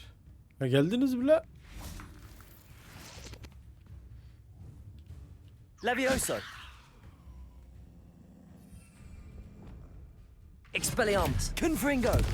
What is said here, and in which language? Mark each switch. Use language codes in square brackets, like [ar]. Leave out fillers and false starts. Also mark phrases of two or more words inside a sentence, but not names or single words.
[tr] Ha, geldiniz bile. Levioso. Expelliarmus. Confringo.